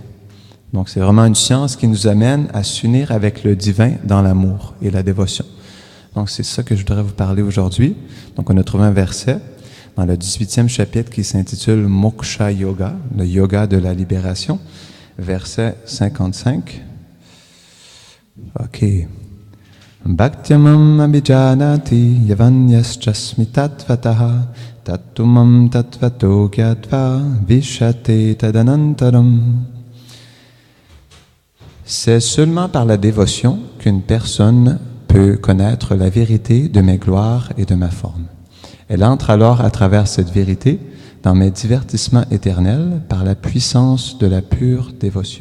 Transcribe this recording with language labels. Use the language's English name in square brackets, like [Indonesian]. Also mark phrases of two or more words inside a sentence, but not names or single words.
[French] Donc, c'est vraiment une science qui nous amène à s'unir avec le divin dans l'amour et la dévotion. Donc, c'est ça que je voudrais vous parler aujourd'hui. Donc, on a trouvé un verset dans le 18e chapitre qui s'intitule [Sanskrit] मोक्ष योग, [French] le yoga de la libération, verset 55. OK. [Sanskrit] भक्त्यमम् अभिजानाति यावन्यश्चास्मि तत्त्वतः तत्तुमम् तत्त्वतो ज्ञात्वा विशते तदनन्तरम्. [French] C'est seulement par la dévotion qu'une personne peut connaître la vérité de mes gloires et de ma forme. Elle entre alors à travers cette vérité dans mes divertissements éternels par la puissance de la pure dévotion.